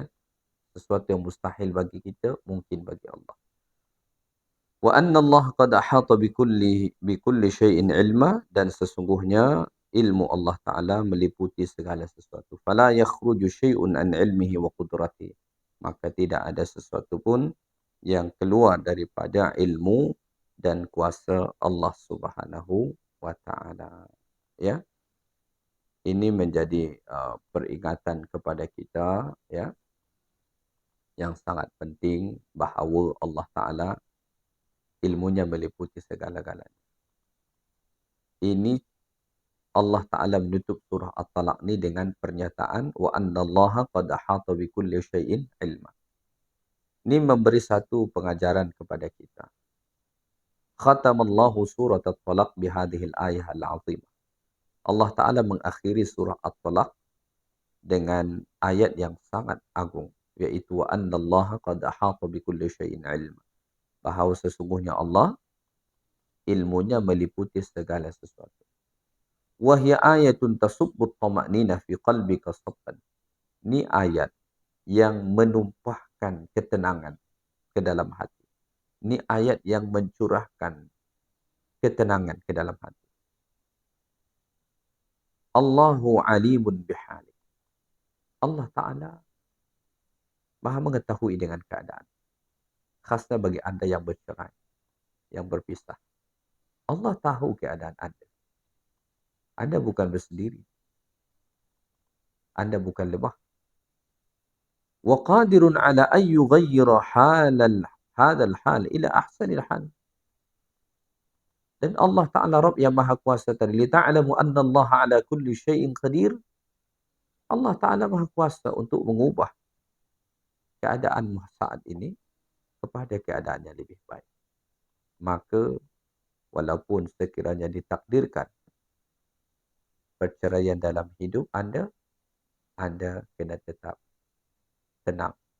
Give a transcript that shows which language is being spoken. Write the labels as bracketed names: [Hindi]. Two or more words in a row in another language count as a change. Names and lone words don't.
[Malay] Sesuatu yang mustahil bagi kita, mungkin bagi Allah. [Arabic] وأن الله قد أحاط بكل شيء علما, [Malay] dan sesungguhnya ilmu Allah Ta'ala meliputi segala sesuatu. [Arabic] فلا يخرج شيء عن علمه وقدرته. [Malay] Maka tidak ada sesuatu pun yang keluar daripada ilmu dan kuasa Allah [Arabic] سبحانه وتعالى. [Malay] Ya, ini menjadi peringatan kepada kita, ya, yang sangat penting bahawa Allah taala ilmunya meliputi segala-galanya. Ini Allah taala menutup surah At-Talaq ni dengan pernyataan [Arabic] وأن الله قد أحاط بكل شيء علما. [Malay] Ini memberi satu pengajaran kepada kita. [Arabic] ختم الله سورة الطلاق بهذه الآية العظيمة. [Malay] Allah taala mengakhiri surah At-Talaq dengan ayat yang sangat agung, iaitu [Arabic] وأن الله قد أحاط بكل شيء علما. [Malay] Bahawa sesungguhnya Allah ilmunya meliputi segala sesuatu. [Arabic] وهي آية تصب الطمأنينة في قلبك صبا. [Malay] Ini ayat yang menumpahkan ketenangan ke dalam hati. Ini ayat yang mencurahkan ketenangan ke dalam hati. [Arabic] الله عليم بحالك. [Malay] Allah Ta'ala maha mengetahui dengan keadaan. Khasnya bagi anda yang bercerai, yang berpisah. Allah tahu keadaan anda. Anda bukan bersendiri. Anda bukan lemah. [Arabic] وقادر على أن يغير هذا الحال إلى أحسن الحال. [Malay] Dan Allah Ta'ala Rabb yang maha kuasa tadi. [Arabic] لتعلموا أن الله على كل شيء قدير. [Malay] Allah Ta'ala maha kuasa untuk mengubah keadaan saat ini kepada keadaan yang lebih baik. Maka walaupun sekiranya ditakdirkan perceraian dalam hidup anda, anda kena tetap tenang.